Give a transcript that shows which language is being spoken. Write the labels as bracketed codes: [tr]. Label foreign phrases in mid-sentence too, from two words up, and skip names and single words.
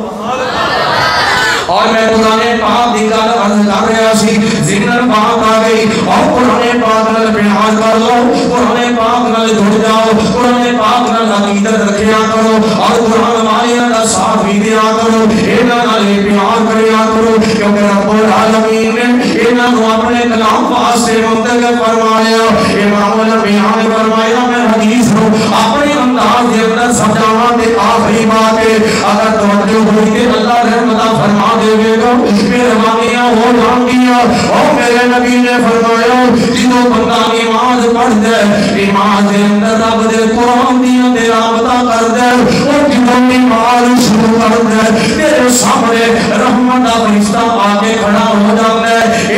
[pa] اور میں قرآن پاک دی گل عرض کر رہا سی ذکر پاک آ گئی اور قرآن پاک نال بیان کر لو قرآن پاک نال جڑ جاؤ قرآن پاک نال عقیدت رکھیا کرو اور قرآن والیاں دا ساتھ بھی دیا کرو انہاں نال پیار کریا کرو کیونکہ رب العالمین نے انہاں نو اپنے کلام واسطے منتخب فرمایا. امام الانبیاء نے فرمایا میں حدیث نو اپنے انداز دے اندر سمجھاواں تے آخری بات ہے اگر توجہ ہوئی تے اللہ رحمت فرما دے گا مہربانیاں ہو جان گیا. اور میرے نبی نے فرمایا جدوں بندہ نماز پڑھ دے نماز دے اندر رب دے قرآن دی رابطہ کر دے اور جدوں نماز شروع کر دے تیرے سامنے رحمت دا فرشتہ آ کے کھڑا ہو جاتا ہے.